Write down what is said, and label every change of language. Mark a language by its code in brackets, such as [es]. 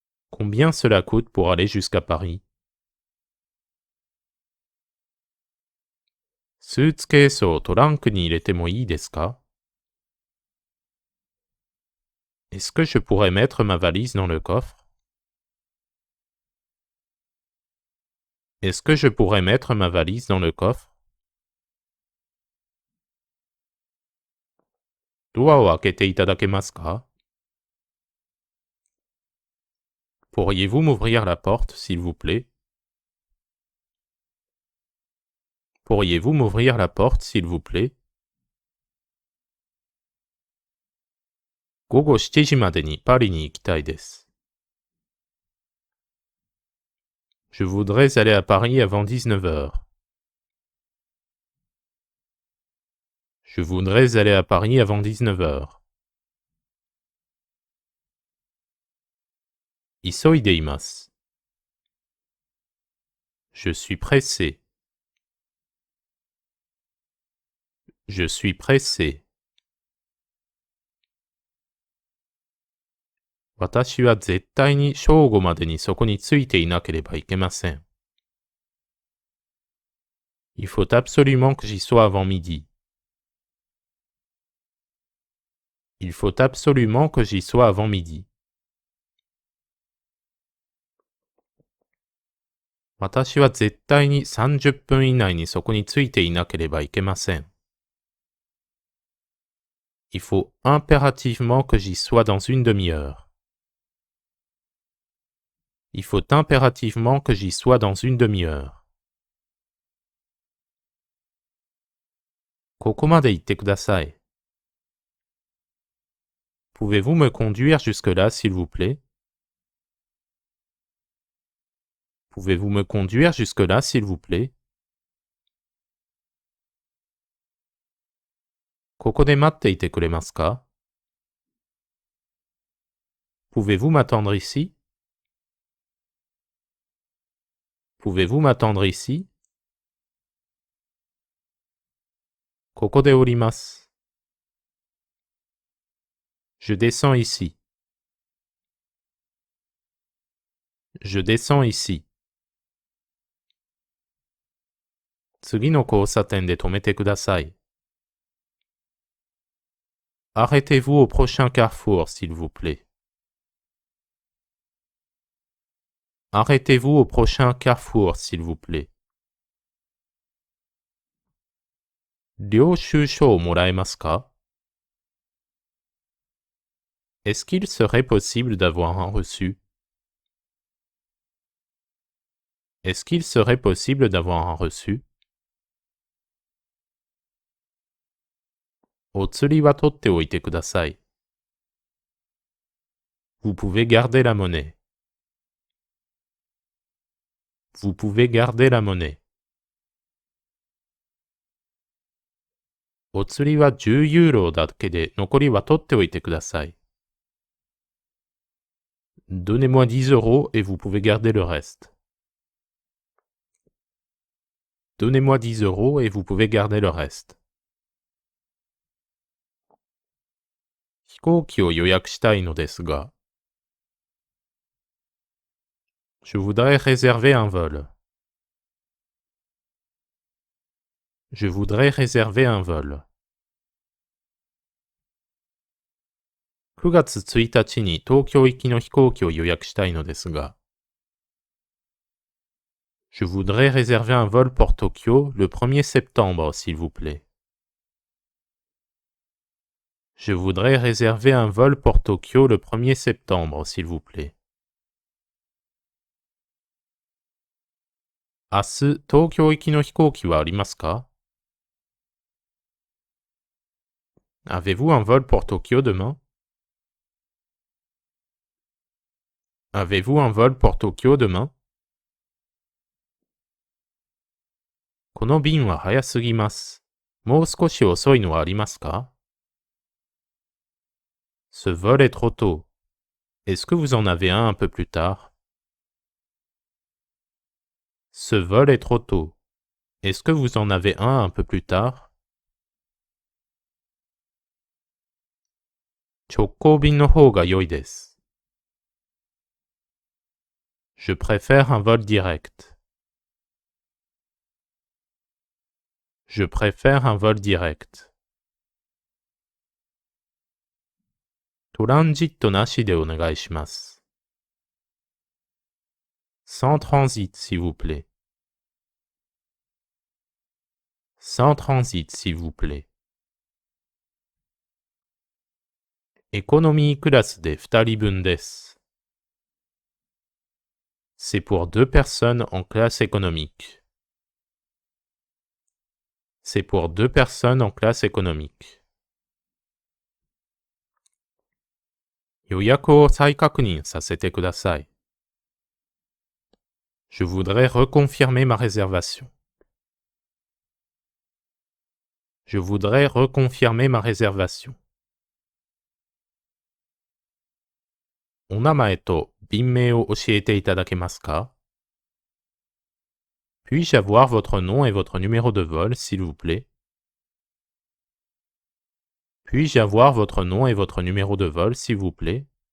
[fr] Combien cela coûte pour aller jusqu'à Paris? [ja] スーツケースをトランクに入れてもいいですか [fr] Est-ce que je pourrais mettre ma valise dans le coffre? Est-ce que je pourrais mettre ma valise dans le coffre? [ja] ドアを開けていただけますか [fr] Pourriez-vous m'ouvrir la porte, s'il vous plaît? Pourriez-vous m'ouvrir la porte, s'il vous plaît? [ja] 午後7時までにパリに行きたいです。 [fr] Je voudrais aller à Paris avant 19 heures. Je voudrais aller à Paris avant 19 heures. [ja] 急いでいます。 [fr] Je suis pressé. Je suis pressé. [ja] 私は絶対に正午までにそこに着いていなければいけません。 [fr] Il faut absolument que j'y sois avant midi. Il faut absolument que j'y sois avant midi. [ja] 私は絶対に30分以内にそこに着いていなければいけません。 [fr] Il faut impérativement que j'y sois dans une demi-heure. Il faut impérativement que j'y sois dans une demi-heure. [ja] ここまで行ってください。 [fr] Pouvez-vous me conduire jusque-là, s'il vous plaît? Pouvez-vous me conduire jusque-là, s'il vous plaît? [ja] ここで待っていてくれますか [fr] Pouvez-vous m'attendre ici? Pouvez-vous m'attendre ici? [ja] ここで降ります。 [fr] Je descends ici. Je descends ici. [ja] 次の交差点で止めてください。 [fr] Arrêtez-vous au prochain carrefour, s'il vous plaît. Arrêtez-vous au prochain carrefour, s'il vous plaît. [ja] 領収書をもらえますか [fr] Est-ce qu'il serait possible d'avoir un reçu? Est-ce qu'il serait possible d'avoir un reçu? [ja] お釣りは取っておいてください。 [fr] Vous pouvez garder la monnaie. Vous pouvez garder la monnaie. [ja] お釣りは10ユーロだけで残りは取っておいてください。 [fr] Donnez-moi 10 euros et vous pouvez garder le reste. Donnez-moi 10 euros et vous pouvez garder le reste. [ja] 飛行機を予約したいのですが。 [fr] Je voudrais réserver un vol. Je voudrais réserver un vol. [ja] 9月1日に東京行きの飛行機を予約したいのですが。 [fr] Je voudrais réserver un vol pour Tokyo le 1er septembre, s'il vous plaît. Je voudrais réserver un vol pour Tokyo le 1er septembre, s'il vous plaît. [ja] 明日、東京行きの飛行機はありますか？ [fr] Avez-vous un vol pour Tokyo demain? Avez-vous un vol pour Tokyo demain? [ja] この便は早すぎます。もう少し遅いのはありますか？ [fr] Ce vol est trop tôt. Est-ce que vous en avez un peu plus tard? Ce vol est trop tôt. Est-ce que vous en avez un peu plus tard? [ja] 直行便の方が良いです。 [fr] Je préfère un vol direct. Je préfère un vol direct. [ja] トランジットなしでお願いします。 [fr] Sans transit, s'il vous plaît. Sans transit, s'il vous plaît. [ja] エコノミークラスで2人分です。 [fr] C'est pour 2 personnes en classe économique. C'est pour 2 personnes en classe économique. [ja] 予約を再確認させてください。 [fr] Je voudrais reconfirmer ma réservation. Je voudrais reconfirmer ma réservation. [ja] お名前と便名を教えていただけますか？ [fr] Puis-je avoir votre nom et votre numéro de vol, s'il vous plaît? Puis-je avoir votre nom et votre numéro de vol, s'il vous plaît?